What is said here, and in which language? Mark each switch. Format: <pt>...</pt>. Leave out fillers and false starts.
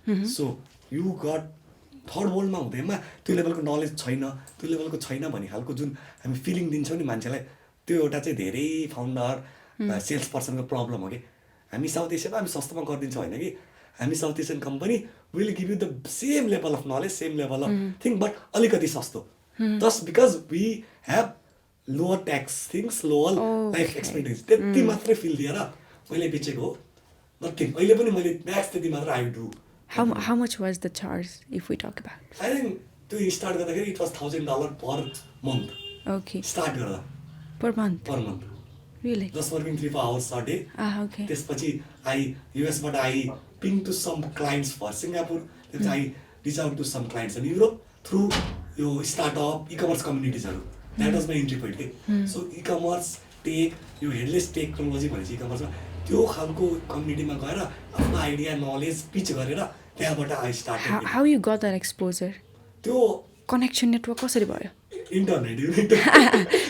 <en>So you got</en> <ne>third वर्ल्डमा हुँदैमा त्यो लेभलको नलेज छैन त्यो लेभलको छैन भन्ने खालको जुन हामी फिलिङ दिन्छौँ नि मान्छेलाई त्यो एउटा चाहिँ धेरै फाउन्डर सेल्स पर्सनको प्रब्लम हो कि हामी साउथ एसियामा हामी सस्तोमा गरिदिन्छौँ होइन कि हामी south Asian company</ne> <en>will give you the same level of knowledge same level of thing</en> <ne>but अलिकति सस्तो</ne> <en>just because we have lower tax things lower life expectancy</en> <ne>त्यति मात्रै फिल दिएर मैले बेचेको हो नथिङ अहिले पनि मैले म्याक्स त्यति मात्र</ne> <en>I do How much was the charge if we talk about? I think to start गर्दाखेरि it was $1,000 per month. Okay.</en> <ne>Start गर्दा.</ne> <en>Per month. Per month. Really? Just working 3-4 hours a day. Okay.</en> <ne>त्यसपछि</ne> <en>US बाट I ping to some clients for Singapore. Then I reach out to some clients in Europe through यो startup e-commerce communities-हरु. That was my entry point.</en> <ne>So e-commerce tech यो headless technology भनेपछि e-commerce त्यो खालको कम्युनिटीमा गएर आफ्नो idea knowledge pitch गरेर त्यहाँबाट</ne> <en>I started how you got that exposure</en> <ne>त्यो कनेक्सन नेटवर्क कसरी भयो</ne> <en>internet</en>